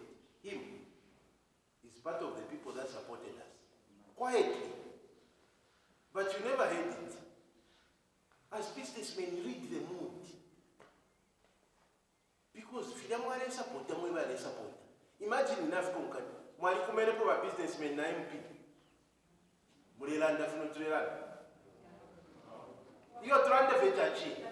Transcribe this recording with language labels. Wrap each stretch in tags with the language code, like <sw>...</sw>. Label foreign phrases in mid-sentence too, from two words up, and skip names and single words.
<en>Him is part of the people that supported us. Quietly. But you never heard it. As businessmen, read the mood. Because if you don't support them, we will support. Imagine in Africa,</en> <bem>mwali kumene po ba businessmen na MP. Mulilanda funo tulilanda. Iyo tulande vetachi.</bem>